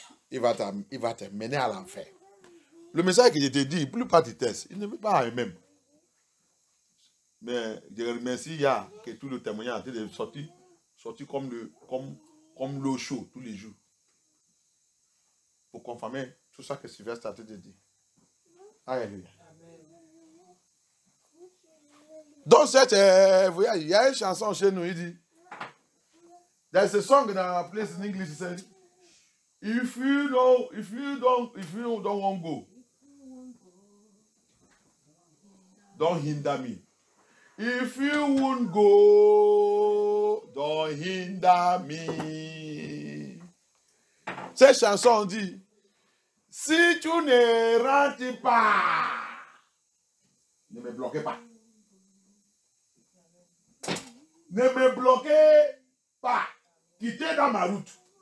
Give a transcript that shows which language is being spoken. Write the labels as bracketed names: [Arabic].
[French] Il va te mener à l'enfer. Le message que je te dis, la plupart des tests, il ne veut pas eux-mêmes. Mais je remercie que tout le témoignage est sorti comme l'eau chaude tous les jours. Pour confirmer tout ça que Sylvestre a te dit. Alléluia. Dans cette voyage, il y a une chanson chez nous, il dit, [English] there's a song in our place in English, it says, if you don't want to go, don't hinder me. If you won't go, don't hinder me. [French] Cette chanson dit, si tu ne rentres pas, ne me bloquez pas. Ne me bloquez pas. Quittez dans ma route.